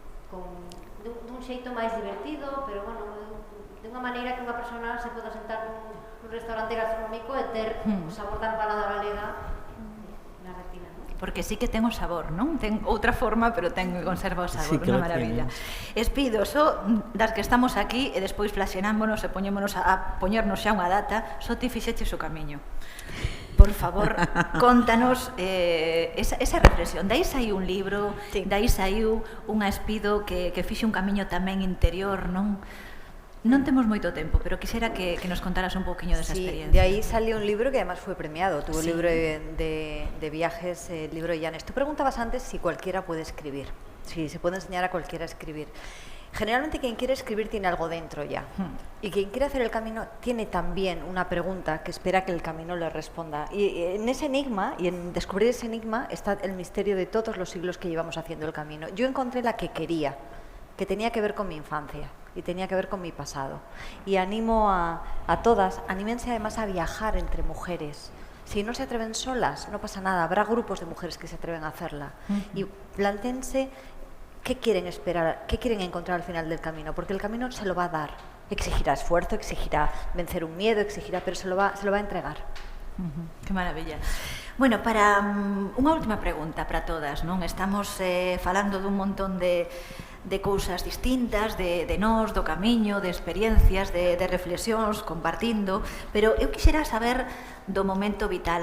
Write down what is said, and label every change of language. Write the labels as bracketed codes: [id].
[gl] Dun xeito máis divertido, pero de unha maneira que unha persona se poda sentar nun restaurante gastronómico e ter o sabor da empanada galega na retina. Porque sí que ten o sabor, non? Ten outra forma, pero conserva o sabor, unha maravilla. Espido, só das que estamos aquí e despois flaxenámonos e poñémonos a poñernos xa unha data, só ti fixeches o camiño. Por favor, contanos esa reflexión. Dai saiu un libro, dai saiu unha Espido que fixe un camiño tamén interior, non? Non temos moito tempo, pero quixera que nos contaras un poquinho desa experiencia. [es] De aí salió un libro que además fue premiado, tuvo el libro de viajes, el libro de Llanes. Tú preguntabas antes si cualquiera puede escribir, si se puede enseñar a cualquiera a escribir. Generalmente quien quiere escribir tiene algo dentro ya, y quien quiere hacer el camino tiene también una pregunta que espera que el camino le responda. Y en ese enigma, y en descubrir ese enigma, está el misterio de todos los siglos que llevamos haciendo el camino. Yo encontré la que quería, que tenía que ver con mi infancia y tenía que ver con mi pasado. Y animo a todas, anímense además a viajar entre mujeres. Si no se atreven solas, no pasa nada, habrá grupos de mujeres que se atreven a hacerla. Y plantéense qué quieren esperar, qué quieren encontrar al final del camino, porque el camino se lo va a dar. Exigirá esfuerzo, exigirá vencer un miedo, pero se lo va a entregar. Que maravilla. [gl] Bueno, para unha última pregunta para todas, non? Estamos falando dun montón de cousas distintas, de nós, do camiño, de experiencias, de reflexións, compartindo, pero eu quixera saber do momento vital.